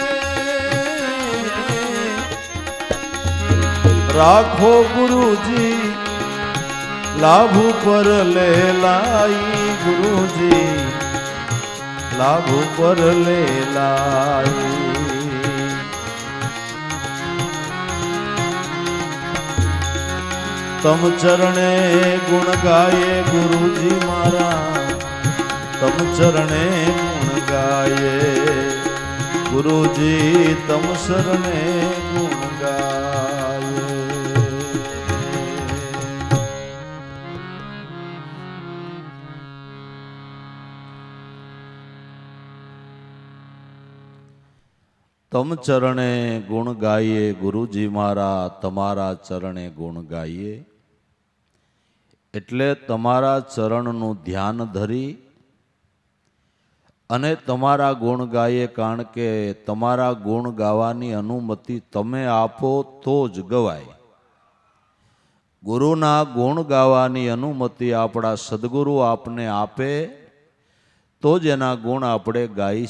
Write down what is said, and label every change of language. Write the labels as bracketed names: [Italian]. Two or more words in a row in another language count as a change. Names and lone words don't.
[Gujarati] રાખો ગુરુજી લાભુ પર લે લાઈ ગુરુજી લાભુ પર લે લાઈ તમ ચરણે ગુણ ગાયે ગુરુજી મારા તમ ચરણે ગુણ ગાયે ગુરુજી તમ શરણે ગુણ ગાયે તમ ચરણે ગુણ ગાયે ગુરુજી મારા તમારા ચરણે ગુણ ગાયે એટલે તમારા ચરણનું ધ્યાન ધરી અને તમારા ગુણ ગાઈએ કારણ કે તમારા ગુણ ગાવાની અનુમતિ તમે આપો તો જ ગવાય ગુરુના ગુણ ગાવાની અનુમતિ આપણા સદગુરુ આપને આપે તો જ એના ગુણ આપણે ગાઈ